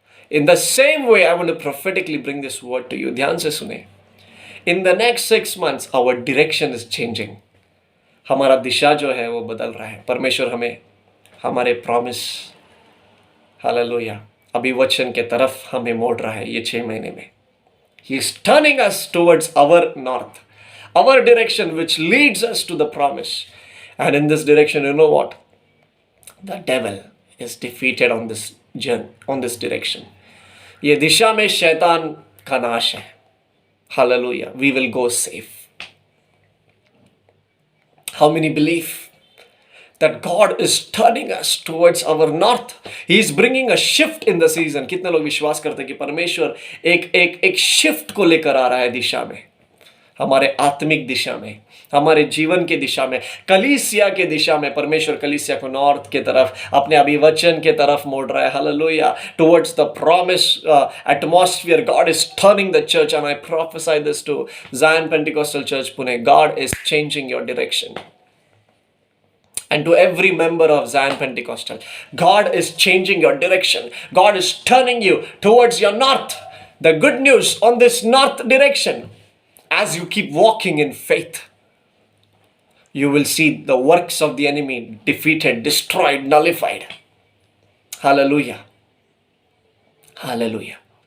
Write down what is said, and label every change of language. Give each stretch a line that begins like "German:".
English: In the same way I want to prophetically bring this word to you.
Hindi: ध्यान से सुने।
English: In the next 6 months our direction is changing.
Hindi: हमारा दिशा जो है वो बदल रहा है। परमेश्वर हमें हमारे प्रॉमिस, हालेलुया, अभिवचन के तरफ हमें मोड़ रहा है ये 6 महीने में।
English: He is turning us towards our north, our direction which leads us to the promise. And in this direction, you know what? The devil is defeated on this journey, on this direction.
Hindi: ये दिशा में शैतान का नाश है।
English: Hallelujah. We will go safe. How many believe that God is turning us towards our north? He is bringing a shift in the season.
Hindi: कितने लोग विश्वास करते हैं कि परमेश्वर एक शिफ्ट को लेकर आ रहा है दिशा में, हमारे आत्मिक दिशा में, हमारे जीवन के दिशा में, कलीसिया के दिशा में। परमेश्वर कलीसिया को नॉर्थ के तरफ, अपने अभिवचन के तरफ मोड़ रहा है।
English: Hallelujah, towards the promise atmosphere. God is turning the church and I prophesy this to Zion Pentecostal Church Pune. God is changing your direction. And to every member of Zion Pentecostal, God is changing your direction. God is turning you towards your north. The good news on this north direction, as you keep walking in faith, you will see the works of the enemy defeated, destroyed, nullified. Hallelujah. Hallelujah.